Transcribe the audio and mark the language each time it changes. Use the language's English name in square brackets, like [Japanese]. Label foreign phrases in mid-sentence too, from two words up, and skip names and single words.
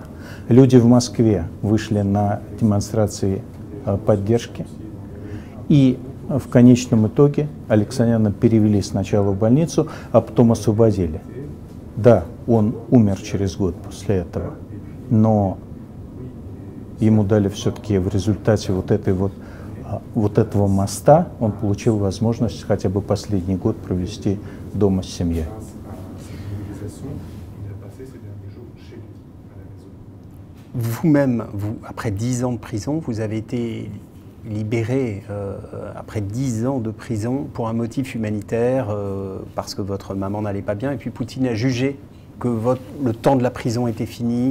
[Russian] Люди в Москве вышли на демонстрации поддержки, и в конечном итоге Алексаняна перевели сначала в больницу, а потом освободили. Да, он умер через год после этого, но ему дали все-таки в результате вот этого моста, он получил возможность хотя бы последний год провести дома с семьей. [French] Vous-même, après 10 ans de prison, vous avez été libéré après 10 ans de prison pour un motif humanitaire, parce que votre maman n'allait pas bien, et puis Poutine a jugé que le temps de la prison était fini.